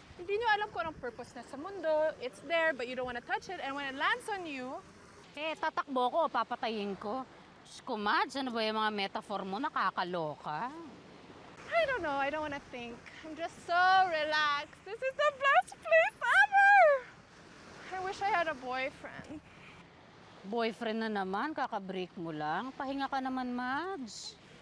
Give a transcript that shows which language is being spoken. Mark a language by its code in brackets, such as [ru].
[tl] Like, hindi niyo alam kung anong purpose na sa mundo. [en] It's there, but you don't want to touch it. And when it lands on you, [tl] tatakbo ko, papatayin ko. Diyos ko, Mads, ano ba yung mga metaphor mo? Nakakaloka. [en] I don't know. I don't want to think. I'm just so relaxed. This is the best place ever. I wish I had a boyfriend. [tl] Boyfriend na naman, kakabreak mo lang. Pahinga ka naman, Mads.